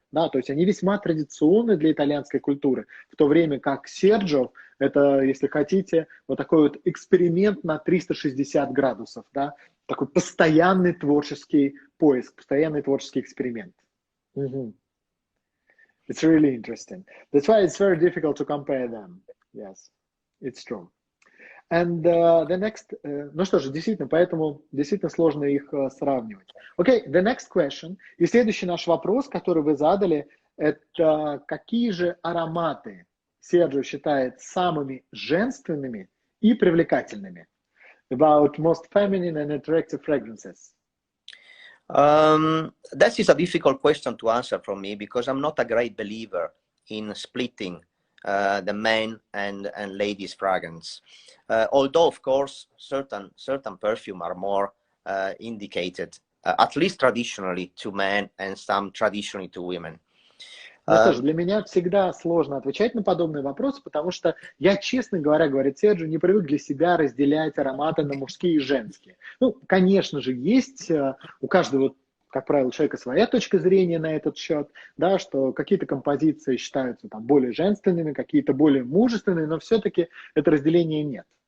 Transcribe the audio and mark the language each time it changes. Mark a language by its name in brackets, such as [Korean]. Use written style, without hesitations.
[Russian] Да, то есть они весьма традиционны для итальянской культуры, в то время как Serджо – это, если хотите, вот такой вот эксперимент на 360 градусов, да, такой постоянный творческий поиск, постоянный творческий эксперимент. [English] It's really interesting. That's why it's very difficult to compare them. Yes, it's true. And the next, [Russian] ну что же, действительно, поэтому действительно сложно их сравнивать. [English] Okay, the next question. [Russian] И следующий наш вопрос, который вы задали, это какие же ароматы Серджо считает самыми женственными и привлекательными? [English] About most feminine and attractive fragrances. That is a difficult question to answer for me, because I'm not a great believer in splitting the men and ladies fragrance. Although, of course, certain perfume are more indicated, at least traditionally, to men and some traditionally to women. [Russian] Ну что ж, для меня всегда сложно отвечать на подобные вопросы, потому что я, честно говоря, говорит Серджо, не привык для себя разделять ароматы на мужские и женские. Ну, конечно же, есть у каждого, как правило, человека своя точка зрения на этот счет, да, что какие-то композиции считаются там более женственными, какие-то более мужественными, но все-таки это разделения нет.